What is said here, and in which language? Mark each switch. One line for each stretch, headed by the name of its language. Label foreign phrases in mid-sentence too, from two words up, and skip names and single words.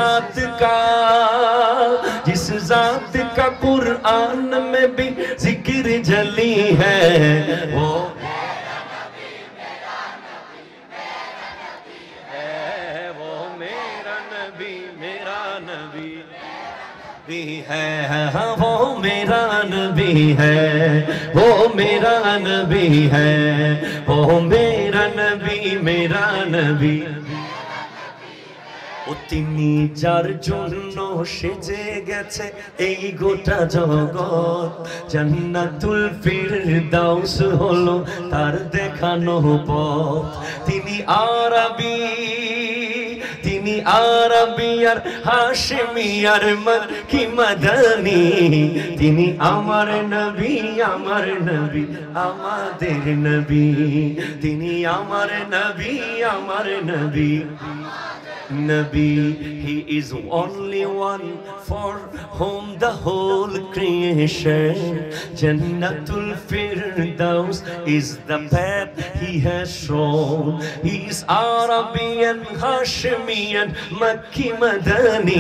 Urdu: ذات کا قرآن میں بھی ذکر جلی ہے، وہ میرا نبی میرا نبی میرا نبی ہے، وہ میرا نبی میرا نبی بھی ہے، وہ میرا نبی ہے، وہ میرا نبی ہے، وہ میرا نبی میرا نبی۔
Bangla: তিনি যার জন্য সেজে গেছে এই গোটা জগৎ, জান্নাতুল ফিরদাউস হলো তার দেখানো পথ। তিনি আরবি আর হাশমি আর মক্কি মদনী, তিনি আমার নবী আমাদের নবী, তিনি আমার নবী
English: Nabi, he is only one for whom the whole creation, Jannatul Firdaus is the path he has shown. He is Arabian, Hashemian, Makki Madani.